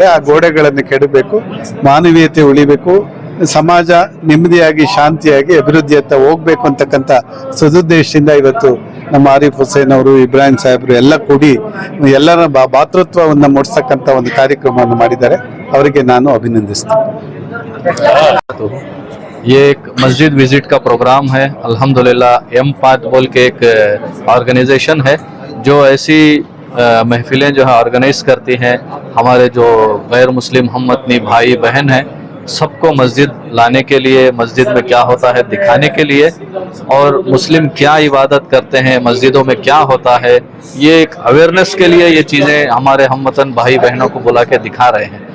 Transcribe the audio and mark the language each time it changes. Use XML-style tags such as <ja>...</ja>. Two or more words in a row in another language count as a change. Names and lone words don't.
<kn>ಆ ಗೋಡೆಗಳನ್ನು ಕೆಡಬೇಕು, ಮಾನವೀಯತೆ ಉಳಿಬೇಕು, ಸಮಾಜ ನೆಮ್ಮದಿಯಾಗಿ ಶಾಂತಿಯಾಗಿ ಅಭಿವೃದ್ಧಿಯತ್ತ ಹೋಗ್ಬೇಕು ಅಂತಕ್ಕಂಥ ಸದುದ್ದೇಶದಿಂದ ಇವತ್ತು ನಮ್ಮ ಆರಿಫ್ ಹುಸೇನ್ ಅವರು, ಇಬ್ರಾಹಿಂ ಸಾಹೇಬರು ಎಲ್ಲ ಕೂಡಿ ಎಲ್ಲರ ಭಾತೃತ್ವವನ್ನು ಮೂಡಿಸ್ತಕ್ಕಂಥ ಒಂದು ಕಾರ್ಯಕ್ರಮವನ್ನು ಮಾಡಿದ್ದಾರೆ. ಅವರಿಗೆ ನಾನು ಅಭಿನಂದಿಸ್ತೇನೆ.</kn> <hi>ये एक मस्जिद विजिट का प्रोग्राम है। अल्हम्दुलिल्लाह M5 बोल के एक ऑर्गेनाइजेशन है जो ऐसी महफिलें जो है ऑर्गेनाइज करती हैं। हमारे जो गैर मुस्लिम हम वतनी भाई बहन हैं सबको मस्जिद लाने के लिए, मस्जिद में क्या होता है दिखाने के लिए, और मुस्लिम क्या इबादत करते हैं, मस्जिदों में क्या होता है, ये एक अवेयरनेस के लिए ये चीज़ें हमारे हमवतन भाई बहनों को बुला के दिखा रहे हैं।</hi>